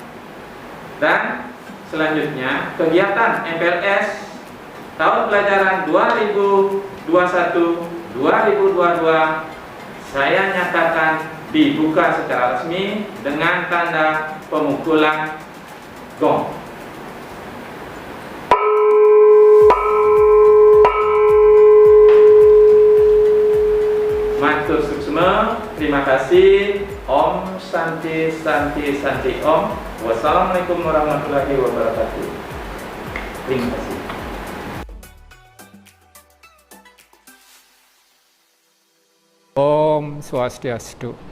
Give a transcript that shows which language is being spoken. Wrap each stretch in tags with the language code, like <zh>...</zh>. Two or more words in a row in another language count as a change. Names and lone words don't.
<id>Dan selanjutnya, kegiatan MPLS tahun pelajaran 2021-2022 saya nyatakan dibuka secara resmi dengan tanda pemukulan gong.</id> <ban>Matur suksma,</ban> <id>terima kasih.</id> <ban>Om Santi Santi Santi Om.</ban> <ar>والسلام عليكم ورحمة الله وبركاته.</ar> <id>Terima kasih.</id> <ban>Om Swastiastu.</ban>